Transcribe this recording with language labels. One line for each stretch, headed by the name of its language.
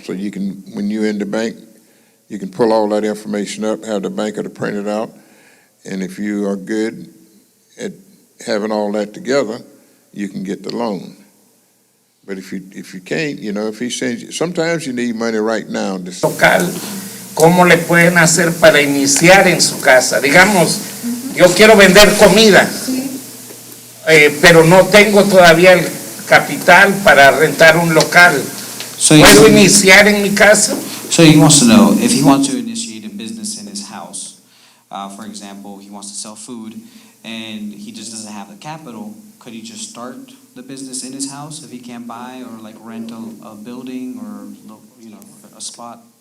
English: So you can, when you're in the bank, you can pull all that information up, have the banker to print it out, and if you are good at having all that together, you can get the loan. But if you can't, if he sends you, sometimes you need money right now.
Spanish: Local, ¿cómo le pueden hacer para iniciar en su casa? Digamos, yo quiero vender comida, pero no tengo todavía el capital para rentar un local. ¿Puedo iniciar en mi casa?
English: So he wants to know if he wants to initiate a business in his house. For example, he wants to sell food and he just doesn't have the capital. Could he just start the business in his house if he can't buy or like rent a building or a spot?